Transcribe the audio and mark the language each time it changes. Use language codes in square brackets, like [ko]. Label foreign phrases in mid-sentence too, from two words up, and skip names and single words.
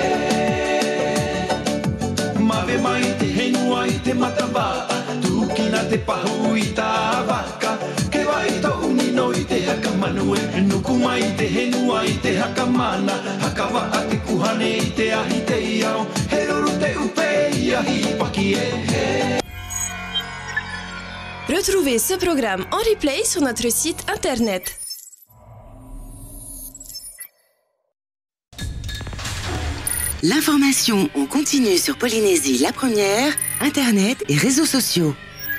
[mrq] Mawe mai te henua i te matawā, tu kina te pahu i tā waka, ke wai tau unino i te haka manue, nuku mai te henua i te haka mana, haka wa a te kuhane i te ahi te iao, he ruru te upe i ahi paki e. [fr] Retrouvez ce programme en replay sur notre site internet. L'information en continu sur Polynésie la première, internet et réseaux sociaux.